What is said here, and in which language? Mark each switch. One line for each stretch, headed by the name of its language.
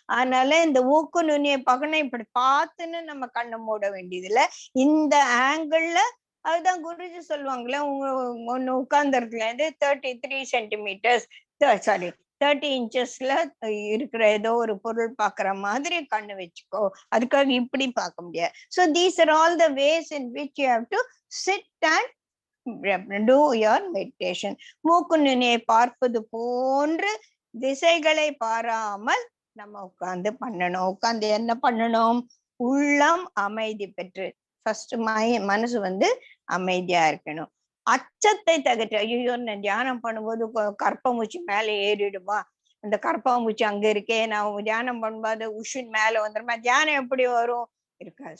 Tamil: அதனால இந்த ஊக்கு நுனியை பார்க்கணும், இப்படி பார்த்துன்னு நம்ம கண்ணை மூட வேண்டியது இல்ல, இந்த ஆங்கிள். அதுதான் குருஜி சொல்லுவாங்களே, ஒண்ணு உட்கார்ந்து இருந்து 33 சென்டிமீட்டர்ஸ், சாரி
English: 30 inches
Tamil: இருக்கிற ஏதோ ஒரு பொருள் பாக்குற மாதிரி கண்ணு வச்சுக்கோ. அதுக்காக இப்படி பார்க்க முடியாது.
English: So these are all the ways in which you have to sit and do your meditation.
Tamil: மூக்கு நுனியை பார்ப்பது போன்று திசைகளை பாராமல் நம்ம உட்கார்ந்து பண்ணணும். உட்கார்ந்து என்ன பண்ணணும்? உள்ளம் அமைதி பெற்று, ஃபர்ஸ்ட் மனசு வந்து அமைதியா இருக்கணும். அச்சத்தை தகற்று. ஐயோ நான் தியானம் பண்ணும்போது கற்பமூச்சி மேல ஏறிடுமா, அந்த கற்பமூச்சி அங்க இருக்கே, நான் தியானம் பண்ணும்போது உஷின் மேல வந்துருமா, தியானம் எப்படி வரும்? இருக்காது.